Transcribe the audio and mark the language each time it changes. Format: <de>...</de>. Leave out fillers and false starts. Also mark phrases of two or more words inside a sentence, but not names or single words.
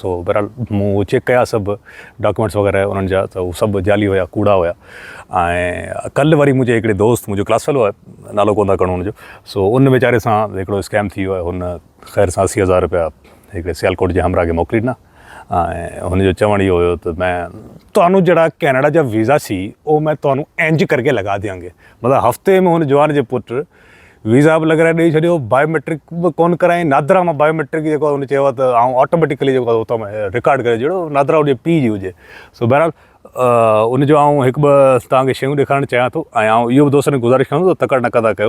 <sd>सो बहरहाल मूं चेक कया सभु डॉक्यूमेंट्स वग़ैरह उन्हनि जा, त उहे सभु जाली हुया, कूड़ा हुया। ऐं कल्ह वरी मुंहिंजे हिकिड़े दोस्त, मुंहिंजो</sd> <en>class fellow</en> <sd>आहे, नालो कोन था खणूं हुनजो, सो उन वीचारे सां हिकिड़ो स्कैम थी वियो आहे। हुन ख़ैर सां 80,000 रुपया हिकिड़े सियालकोट जे हमरा खे मोकिले ॾिना ऐं हुनजो चवण इहो हुयो त मैं</sd> <pa>ਤੁਹਾਨੂੰ ਜਿਹੜਾ ਕੈਨੇਡਾ ਦਾ ਵੀਜ਼ਾ ਸੀ ਉਹ ਮੈਂ ਤੁਹਾਨੂੰ ਇੰਜ ਕਰਕੇ ਲਗਾ ਦਿਆਂਗੇ। ਮਤਲਬ ਹਫ਼ਤੇ</pa> <sd>में हुन जवान जे पुट वीज़ा बि लॻाए ॾेई छॾियो, बायोमेट्रिक बि कोन कराई। नादरा मां बायोमेट्रिक जेको हुन चयो आहे त आउं ऑटोमेटिकली जेको आहे उतां रिकॉर्ड करे जहिड़ो नादरा हुजे पीउ जी हुजे। सो बहरहाल उनजो आउं हिकु ॿ तव्हांखे शयूं ॾेखारणु चाहियां थो ऐं आउं इहो बि दोस्तनि खे गुज़ारिश कयां थो त तकड़ि न कंदा कयो।</sd>